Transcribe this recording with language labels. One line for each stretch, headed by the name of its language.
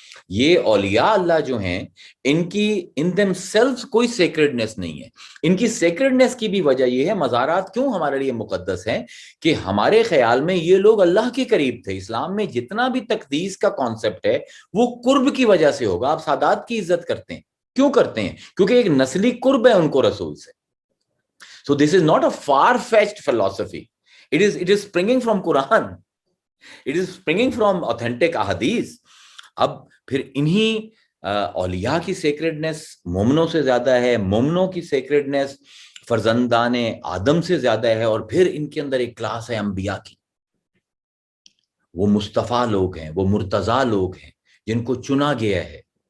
Urdu: یہ اولیاء اللہ جو ہیں ان کی
English: in themselves
Urdu: کوئی سیکرڈنس نہیں ہے۔ ان کی سیکرڈنس کی بھی وجہ یہ ہے، مزارات کیوں ہمارے لیے مقدس ہیں، کہ ہمارے خیال میں یہ لوگ اللہ کے قریب تھے۔ اسلام میں جتنا بھی تقدیس کا کانسیپٹ ہے وہ قرب کی وجہ سے ہوگا۔ آپ سادات کی عزت کرتے ہیں، کیوں کرتے ہیں؟ کیونکہ ایک نسلی قرب ہے ان کو رسول سے۔
English: So this is not a far-fetched philosophy. It is springing from Quran. It is springing from authentic ahadith.
Urdu: اب پھر انہی اولیاء کی سیکریڈنس مومنوں سے زیادہ ہے، مومنوں کی سیکریڈنس فرزندان آدم سے زیادہ ہے، اور پھر ان کے اندر ایک کلاس ہے انبیاء کی، وہ مصطفیٰ لوگ ہیں، وہ مرتضیٰ لوگ ہیں جن کو چنا گیا ہے۔